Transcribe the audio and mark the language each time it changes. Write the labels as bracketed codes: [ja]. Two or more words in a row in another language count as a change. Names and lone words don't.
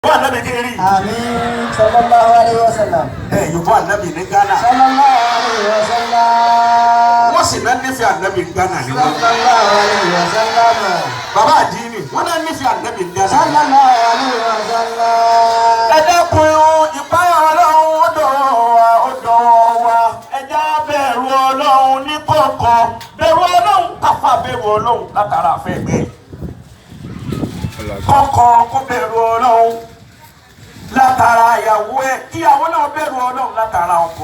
[yo] Ànábì kiri. [ar] آمين صلى الله عليه وسلم. [yo] Yorùbá Ànábì ní Ghana. [ar] صلى الله عليه وسلم. [yo] Wọ́n sì náà nífẹ̀ẹ́ Ànábì Ghana ní wọn. [ar] صلى الله عليه وسلم. [yo] Bàbá àdínì wọ́n náà nífẹ̀ẹ́ Ànábì Ghana. [ar] صلى الله عليه وسلم. [yo] Ẹ dẹ́kun ìpáyà Ọlọ́run ọ̀dọ̀ wa. Ẹ já bẹ̀rù Ọlọ́run ní kọ̀ọ̀kan. Bẹ̀rù Ọlọ́run káfà bẹ̀rù Ọlọ́run látara àfẹ́ gbé. Kọ̀ọ̀kan kó bẹ̀rù Ọlọ́run látara ìyàwó ẹ̀ kí àwọn náà bẹ̀rù Ọlọ́run látara ọkọ.